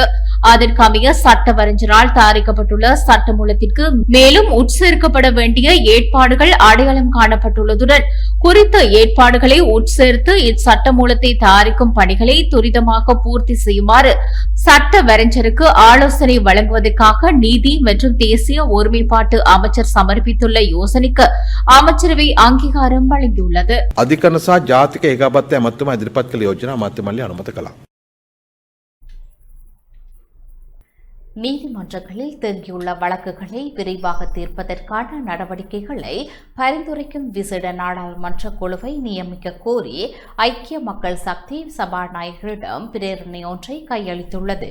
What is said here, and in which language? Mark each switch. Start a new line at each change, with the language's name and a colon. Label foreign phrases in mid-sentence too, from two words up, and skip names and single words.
Tamil: அதற்கமைய சட்டவரைஞரால் தயாரிக்கப்பட்டுள்ள சட்டமூலத்திற்கு மேலும் உட்சேர்க்கப்பட வேண்டிய ஏற்பாடுகள் அடையாளம் காணப்பட்டுள்ளதுடன் குறித்த ஏற்பாடுகளை உட்சேர்த்து இச்சட்டமூலத்தை தயாரிக்கும் பணிகளை துரிதமாக பூர்த்தி செய்யுமாறு சட்டவரைஞருக்கு ஆலோசனை வழங்குவதற்காக நீதி மற்றும் தேசிய ஒருமைப்பாட்டு அமைச்சர் சமர்ப்பித்துள்ள யோசனைக்கு அமைச்சரவை அங்கீகாரம் வழங்கியுள்ளது.
Sinhala: අධිකරණ සහ ජාතික ඒකාබද්ධ ඇමතුම ඉදිරිපත් කළ යෝජනා අමාත්‍ය මණ්ඩලය අනුමත කළා.
Tamil: நீதிமன்றங்களில் தேங்கியுள்ள வழக்குகளை விரைவாக தீர்ப்பதற்கான நடவடிக்கைகளை பரிந்துரைக்கும் விசேட நாடாளுமன்ற குழுவை நியமிக்க கோரி ஐக்கிய மக்கள் சக்தி சபாநாயகரிடம் பிரேரணை ஒன்றை கையளித்துள்ளது.